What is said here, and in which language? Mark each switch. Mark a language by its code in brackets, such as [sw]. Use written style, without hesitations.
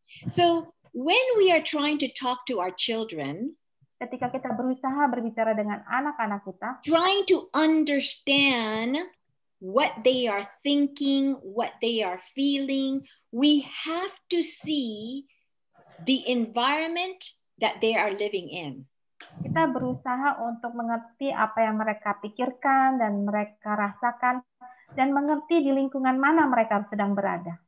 [en] So when we are trying to talk to our children, [id] ketika kita berusaha berbicara dengan anak-anak kita, [en] trying to understand what they are thinking, what they are feeling, we have to see the environment that they are living in. [id] Kita berusaha untuk mengerti apa yang mereka pikirkan dan mereka rasakan dan mengerti di lingkungan mana mereka sedang berada.